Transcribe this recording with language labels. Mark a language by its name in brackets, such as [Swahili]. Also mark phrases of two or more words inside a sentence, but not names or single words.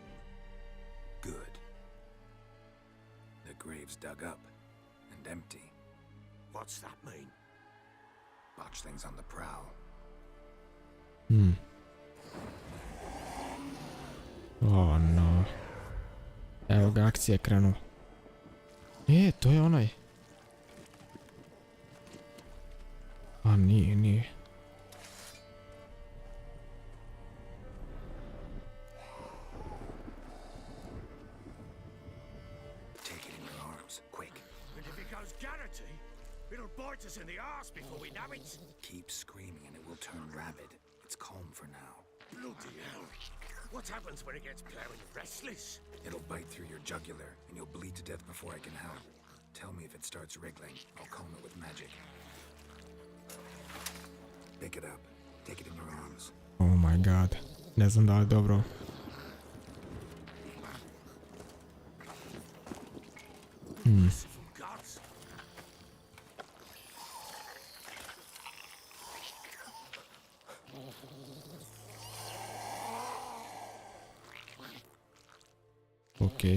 [English] Good. The grave's dug up and empty. What's that mean? Botchling's on the prowl. Oh no. [Serbian] Evo ga, akcija je krenula. To je onaj. A nije. [English] Take it in your arms, quick. And if it goes garrity, it'll bite us in the arse before we know it. Keep screaming and it will turn rabid. It's calm for now. Bloody hell. What happens when it gets plowing restless? It'll bite through your jugular and you'll bleed to death before I can help. Tell me if it starts wriggling. I'll calm it with magic. Pick it up. Take it in your arms. Oh my god. [Serbian] Ne znam da li dobro. [English] Gods. Okay.